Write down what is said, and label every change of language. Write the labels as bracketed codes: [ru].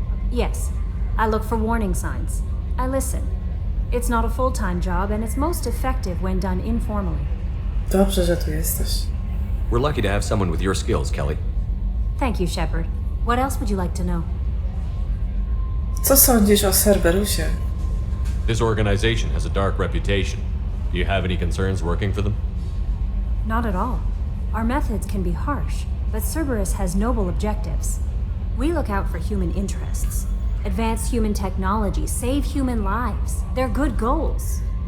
[en] Yes, I look for warning signs. I listen. It's not a full-time job, and it's most effective when done informally. [pl] Dobrze, że tu jesteś. [en] We're lucky to have someone with your skills, Kelly. Thank you, Shepard. What else would you like to know? [pl] Co sądzisz o Cerberusie? [en] This organization has a dark reputation. Do you have any concerns working for them? Not at all. Our methods can be harsh, but Cerberus has noble objectives. We look out for human interests. Advance human technology, save human lives. They're good goals.